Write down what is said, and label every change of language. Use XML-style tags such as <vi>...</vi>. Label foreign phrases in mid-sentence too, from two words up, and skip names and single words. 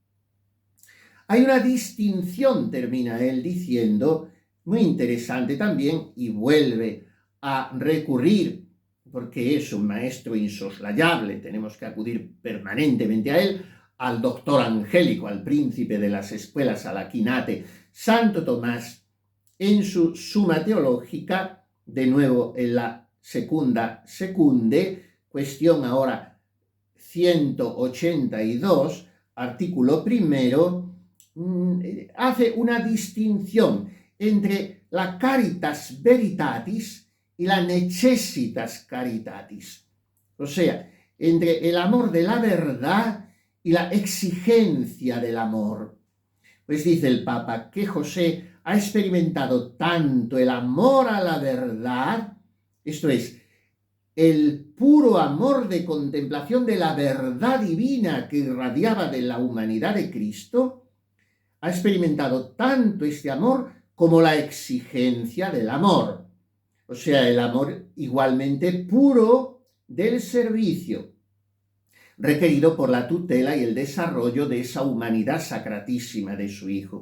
<es>Hay una distinción, termina él diciendo, muy interesante también, y vuelve a recurrir, porque es un maestro insoslayable, tenemos que acudir permanentemente a él, al doctor angélico, al príncipe de las escuelas, al Aquinate, Santo Tomás, en su Summa Teológica, de nuevo en la Secunda Secunde, cuestión ahora 182, artículo primero, hace una distinción entre la</es> <la>caritas veritatis</la> <es>y la</es> <la>necessitas caritatis,</la> <es>o sea, entre el amor de la verdad y la exigencia del amor. Pues dice el Papa que José ha experimentado tanto el amor a la verdad, esto es, el puro amor de contemplación de la verdad divina que irradiaba de la humanidad de Cristo, ha experimentado tanto este amor como la exigencia del amor, o sea, el amor igualmente puro del servicio, requerido por la tutela y el desarrollo de esa humanidad sacratísima de su Hijo.</es>